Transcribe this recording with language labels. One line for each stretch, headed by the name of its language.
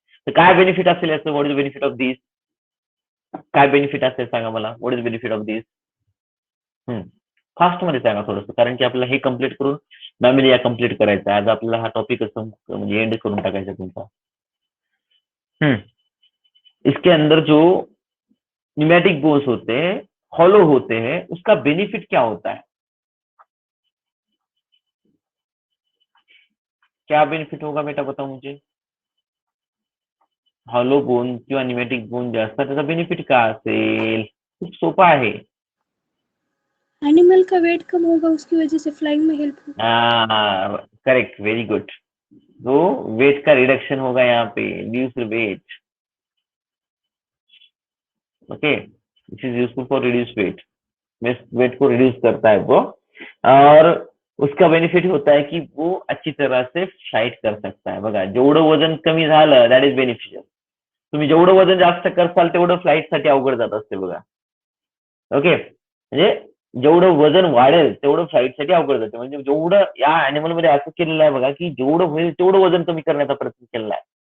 Marathi: तर काय बेनिफिट असेल याचं,
English: What is benefit of this.
Marathi: काय बेनिफिट असेल सांगा मला, what is benefit of this. Fast मध्ये सांगा थोडंसं, कारण की आपल्याला हे कम्प्लीट करून मॅमिलिया कम्प्लीट करायचा. आज आपल्याला हा टॉपिक म्हणजे एंड करून टाकायचा तुमचा.
Hindi: इसके अंदर जो न्यूमैटिक बोन्स होते हैं, हॉलो होते हैं, उसका बेनिफिट क्या होता है. क्या बेनिफिट होगा बेटा, बताओ मुझे.
Marathi: हॉलो बोन किंवा न्यूमॅटिक बोन जे असतात त्याचा बेनिफिट काय असेल. खूप सोपा आहे.
Hindi: एनिमल का वेट कम होगा, उसकी वजह से फ्लाइंग में हेल्प होगा.
English: Correct, very good.
Hindi: तो वेट का रिडक्शन होगा यहाँ पे,
English: Reduce weight. Okay, this is useful for reduce weight.
Hindi: Wait को रिड्यूस करता है वो, और उसका बेनिफिट होता है की वो अच्छी तरह से फ्लाइट कर सकता है.
Marathi: बघा, जेवढं वजन कमी झालं
English: That is beneficial.
Marathi: तुम्ही जेवढं वजन जास्त करसाल तेवढं फ्लाईट साठी अवघड जात असते बघा. ओके, म्हणजे जेवढं वजन वाढेल तेवढं फ्लाईट साठी अवघड जाते. म्हणजे जेवढं या अॅनिमल मध्ये असं केलेलं आहे बघा की जेवढं होईल तेवढं वजन कमी करण्याचा प्रयत्न केलेला आहे.